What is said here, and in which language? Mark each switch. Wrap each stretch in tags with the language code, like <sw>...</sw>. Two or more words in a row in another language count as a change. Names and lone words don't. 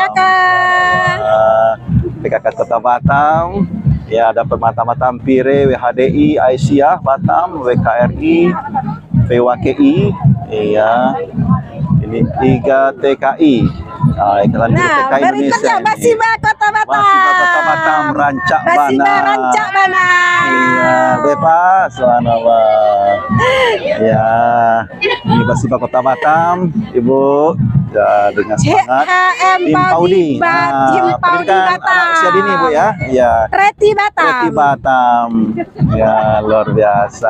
<id>PKK Kota Batam. Ya, ada Permata-Batam Pire, WHDI, Aisyah Batam, WKRI, PWKI, iya. Ini 3 TKI. Ikatan Guru TKI Indonesia. Basiba Kota Batam. Basiba Kota Batam,</id> <min>Rancak Bana.</min> <id>Basiba</id> <min>Rancak Bana.</min> <id>Iya, bebas, subhanallah. Ya, ini Basiba Kota Batam, Ibu. Ya, dengan semangat. Tim Paudi. Tim Paudi Batam. Usia dini Bu ya. Iya. Reti Batam. Reti Batam. Ya, luar biasa.</id>